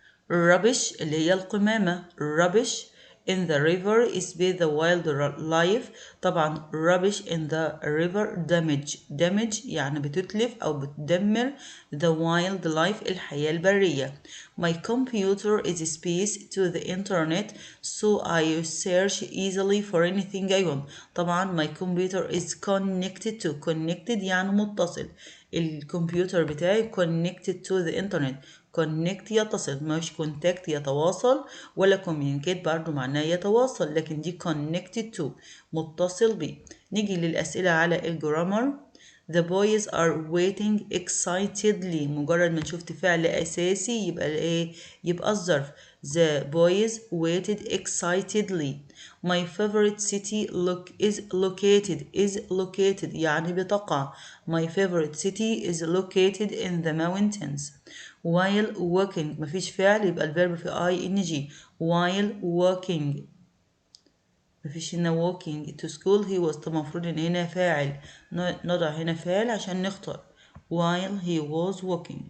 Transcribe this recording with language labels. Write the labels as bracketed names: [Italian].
[Arabic] rubbish اللي هي القمامة. [English] rubbish in the river is by the wildlife. [Arabic] طبعا [English] rubbish in the river damage [Arabic] يعني بتتلف أو بتدمر [English] the wildlife [Arabic] الحياة البرية. [English] My computer is space to the internet so I search easily for anything I want. طبعا my computer is connected [Arabic] يعني متصل. الكمبيوتر بتاعي [English] connected to the internet. [Arabic] connect يتصل، مش contact يتواصل، ولا communicate برضو معناه يتواصل، لكن دي connected to متصل بيه. نيجي للأسئلة على الجرامر. [English] The boys are waiting excitedly. [Arabic] مجرد ما شفت فعل أساسي يبقى ايه؟ يبقى الظرف. [English] The boys waited excitedly. My favorite city is located [Arabic] يعني بتقع. [English] My favorite city is located in the mountains. While walking [Arabic] مفيش فعل يبقى الفيرب في ing. [English] While walking [Arabic] مفيش هنا [English] walking to school he was. [Arabic] طب المفروض ان هنا فاعل، نضع هنا فاعل عشان نختار [English] while he was walking.